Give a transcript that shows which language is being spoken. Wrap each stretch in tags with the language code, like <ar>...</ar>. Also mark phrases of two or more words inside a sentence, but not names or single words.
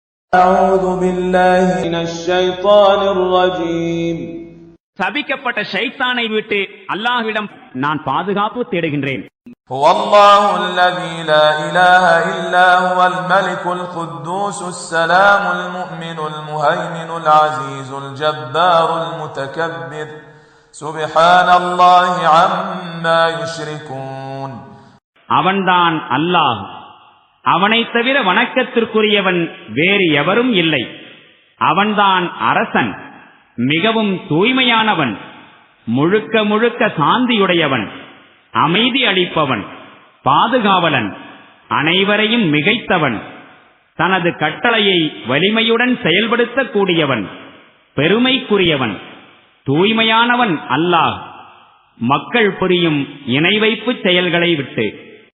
<ar>أعوذ بالله من الشيطان الرجيم</ar> <ta>சபிக்கப்பட்ட ஷைத்தானை விட்டு அல்லாஹ்விடம் நான் பாதுகாப்பு தேடுகின்றேன்.</ta> <ar>هو الله الذي لا إله إلا هو الملك القدوس السلام المؤمن المهيمن العزيز الجبار المتكبر سبحان الله عما يشركون.</ar> <ta>அவன்தான் அல்லாஹ். அவனைத் தவிர வணக்கத்திற்குரியவன் வேறு எவரும் இல்லை. அவன்தான் அரசன், மிகவும் தூய்மையானவன், முழுக்க முழுக்க சாந்தியுடையவன், அமைதி அளிப்பவன், பாதுகாவலன், அனைவரையும் மிகைத்தவன், தனது கட்டளையை வலிமையுடன் செயல்படுத்தக்கூடியவன், பெருமைக்குரியவன், தூய்மையானவன் அல்லாஹ் மக்கள் புரியும் இணை வைப்பு செயல்களை விட்டு.</ta>